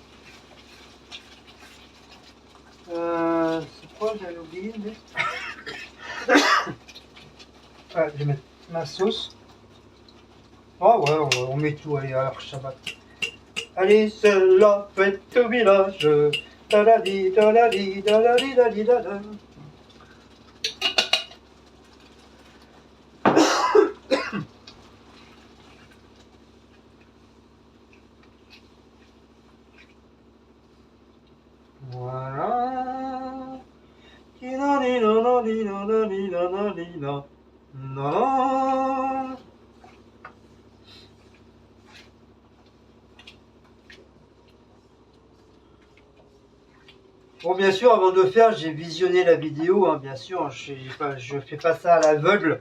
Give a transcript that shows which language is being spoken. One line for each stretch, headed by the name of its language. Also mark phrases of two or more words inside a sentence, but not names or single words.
French: C'est quoi, j'avais oublié, mais... Ouais, je vais mettre ma sauce. Oh ouais, on met tout, allez, alors Shabbat. Allez, c'est la fête au village. Da-da-di, da-da-di, da-da-di, da-di, da-da. Voilà. Bon, bien sûr, avant de faire, j'ai visionné la vidéo, hein, bien sûr, je fais pas ça à l'aveugle.